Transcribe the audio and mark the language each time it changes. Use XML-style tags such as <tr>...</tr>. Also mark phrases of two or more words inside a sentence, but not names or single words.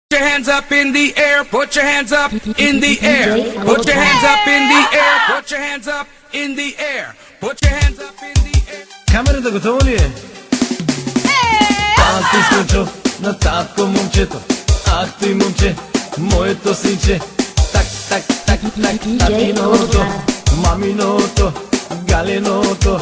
<en>your hands up in the air, put your hands up in the air, put your hands up in the air, put your hands up in the air, put your hands up in the air.</en> <bg>Камерата готова ли е? Танци скочо на татко момчето. Ах ти момче, моето синче. Так, так, так, так, татиното, маминото, галиното.</bg>